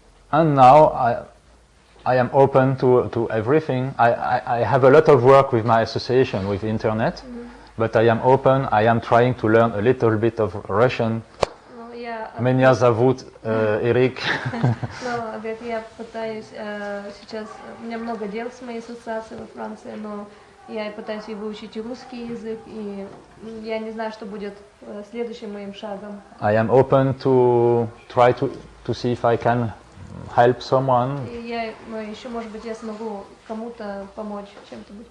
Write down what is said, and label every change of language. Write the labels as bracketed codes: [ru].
[en] And now I am open to everything. I have a lot of work with my association with internet, but I am open. I am trying to learn a little bit of Russian. [ru] Меня зовут Эрик. Я пытаюсь сейчас, у меня много дел с моей ассоциацией во Франции, но я пытаюсь выучить русский язык, и я не знаю, что будет следующим моим шагом. [en] I am open to try to see if I can help someone. [ru] И я еще, может быть, я смогу кому-то помочь, чем-то быть